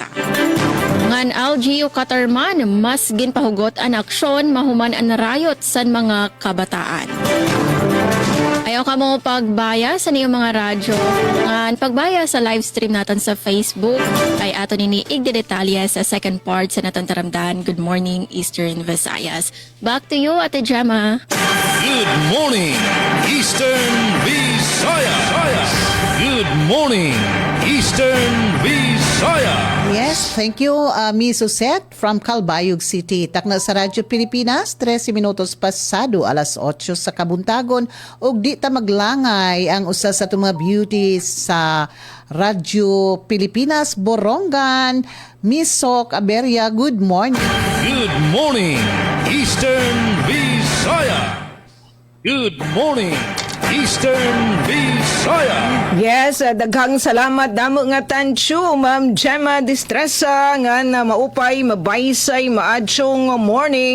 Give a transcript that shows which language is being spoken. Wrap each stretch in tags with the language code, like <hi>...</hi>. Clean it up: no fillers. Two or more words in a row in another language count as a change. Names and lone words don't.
<war>Ngan LGU Katarman, mas ginpahugot ang aksyon mahuman ang rayot san mga kabataan. Ayaw ka mo pagbaya sa niyong mga radyo. Ngan pagbaya sa live stream natin sa Facebook ay ato nini igdedetalya sa</war> <en>second part</en> <war>sa naton taramdan.</war> <en>Good morning, Eastern Visayas. Back to you, Ate Gemma. Good morning, Eastern Visayas. Good morning, Eastern Visayas. Yes, thank you, Miss Suset from Calbayog City.</en> <ceb>Takna sa Radyo Pilipinas, 13 minutos pasado, alas 8 sa kabuntagon. Ug di ta maglangay ang usa sa itong mga beauties sa Radyo Pilipinas, Borongan, Miss Sok Aberia.</ceb> <en>Good morning. Good morning, Eastern Visayas. Good morning, Eastern Visayas.</en> <war>Yes,</war> <ceb>daghang salamat</ceb> <war>damo nga tansyo, Ma'am Gemma Distresa nga na maupay, mabaysay, maadsyong morning.</war>